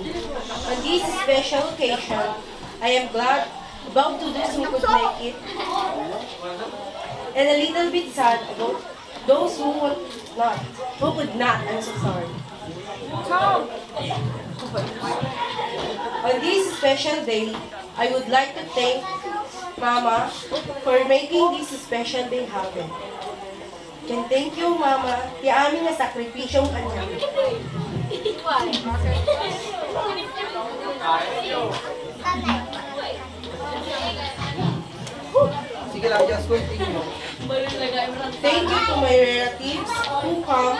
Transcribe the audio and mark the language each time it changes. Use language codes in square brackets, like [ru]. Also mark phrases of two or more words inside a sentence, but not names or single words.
[en] On this special occasion, I am glad about to those who could make it, and a little bit sad about those who could not. I'm so sorry. On this special day, I would like to thank Mama for making this special day happen. And thank you, [ilo] Mama, ti amin na [tl] sakripisyong kanya. Sige lang, [en] just continue. Thank you to my relatives who come.